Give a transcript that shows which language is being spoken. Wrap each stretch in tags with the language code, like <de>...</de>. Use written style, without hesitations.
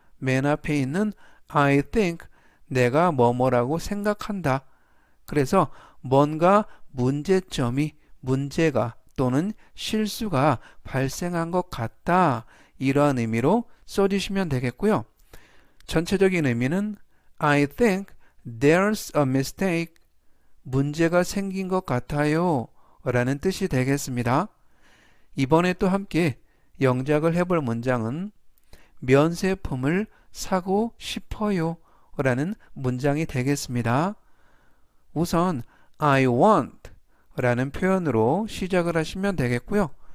<ko>맨 앞에 있는</ko> <en>I think,</en> <ko>내가 뭐뭐라고 생각한다. 그래서 뭔가 문제점이, 문제가 또는 실수가 발생한 것 같다. 이러한 의미로 써주시면 되겠고요. 전체적인 의미는</ko> <en>I think there's a mistake.</en> <ko>문제가 생긴 것 같아요. 라는 뜻이 되겠습니다. 이번에 또 함께 영작을 해볼 문장은 면세품을 사고 싶어요. 라는 문장이 되겠습니다. 우선</ko> <en>I want</en> <ko>라는 표현으로 시작을 하시면 되겠고요.</ko>